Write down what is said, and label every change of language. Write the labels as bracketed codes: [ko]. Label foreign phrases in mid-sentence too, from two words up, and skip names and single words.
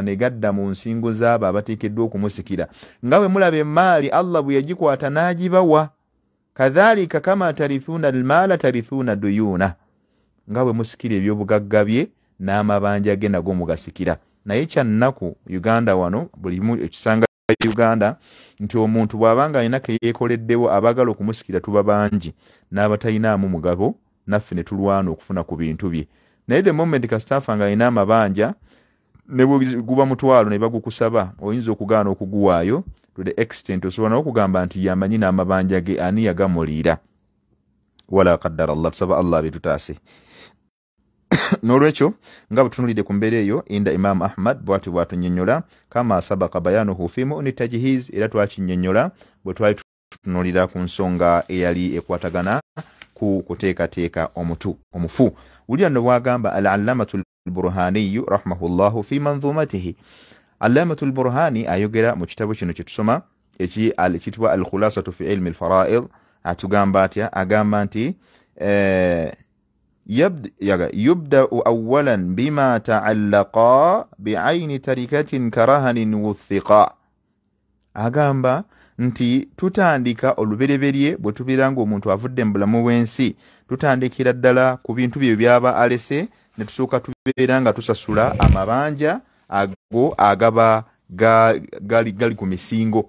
[lg] ne gadda mu nsingo z'abo abateekeddwa okumusikira nga bwe mulaba emaali Allah bwe yagikwata n'agibawa [ar] كذلك كما ترثون المال ترثون الديون [lg] nga bwe musikira ebyobugagga bye n'amabanja ge nago mugasikira naye kyannaku Uganda wano bulimu ekisanga Uganda nti omuntu bw'abanga alina ke yeekoleddewo abagala okumusikira tuba bangi n'abatayinaamu mugabo naffe ne tulwana okufuna ku bintu bye naye [en] the moment [lg] kasitafa nga alina amabanja ne guba mutwalo ne bagukusaba oyinza okugaana okuguwaayo [en] to the extent [lg] osobola n'okugamba nti yamanyi n'amabanja ge ani yagamuliira [ar] ولا قدر الله [lg] tusaba Allah bitutaase Nolwekyo nga butunulide ku mbeera eyo inda Imam Ahmad bwati bwatunnyonnyola [ar] كما سبق بيانه في مؤن التجهيز, [lg] era twakinnyonnyola bwe twali tutunulira ku nsonga eyali ekwatagana ku kuteekateeka omufu. Wulira nno bwagamba [ar] العلامة البرهاني رحمه الله في منظومته. [lg] Allamatu al-Burhani ayogera mu kitabo kino kye tusoma ekiyitibwa al-khulasatu fi ilmi al-fara'id, atugamba atya, agamba nti [ar] يبدأ أولا بما تعلق بعين تركة كرهن وثقاء. [lg] agamba nti tutandika olubereberye bwe tubeera ng'omuntu avudde mu bulamu bw'ensi, tutandikira ddala ku bintu bye byaba alese, ne tusooka tubeera nga tusasula amabanja ago agaba gali ku misingo.